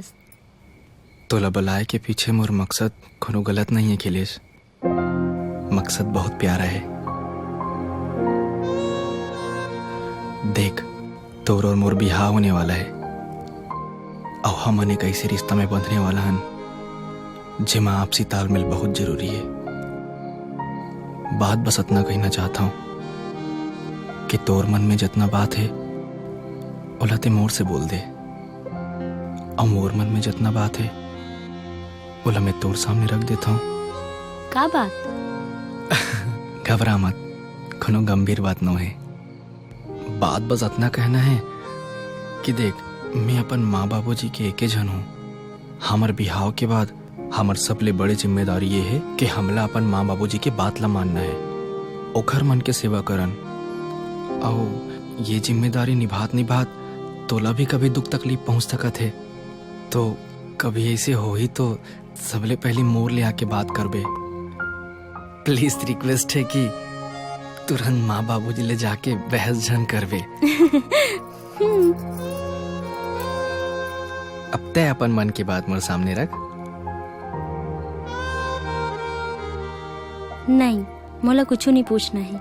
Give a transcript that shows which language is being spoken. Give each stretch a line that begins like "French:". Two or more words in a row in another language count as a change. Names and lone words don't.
Chhattisgarhi: तोला बुलाए के पीछे मोर मकसद कोनो गलत नहीं है अखिलेश। मकसद बहुत प्यारा है। देख तोर और मोर बिहाव होने वाला है और हमने एक ऐसे रिश्ता में बंधने वाला हन जिमा आपसी तालमेल बहुत जरूरी है। बात बस इतना कहना चाहता हूँ कि तोर मन में जितना बात है ओलाते मोर से बोल दे और मोर मन में जितना बात है ओला मैं तोर सामने रख देता हूँ। का बात? घबरा मत, कोनो गंभीर बात न है। बात बस इतना कहना है कि देख मैं अपन माँ बाबू जी के एक जन हूँ हमर बिहाव के बाद हमर सबले बड़े जिम्मेदारी ये है कि हमला अपन माँ बाबूजी के बात ला मानना है, ओखर मन के सेवा करन। और ये जिम्मेदारी निभात निभात तोला भी कभी दुख तकलीफ पहुंच सकत है, तो कभी ऐसे हो ही तो सबले पहले मोर ले आके बात करबे।
English: please request
Chhattisgarhi: है कि तुरंत माँ बाबूजी ले जाके बहस झन करबे। अब तय अपन मन की बात मोर सामने रख। नहीं, मोला कुछ नहीं पूछना है।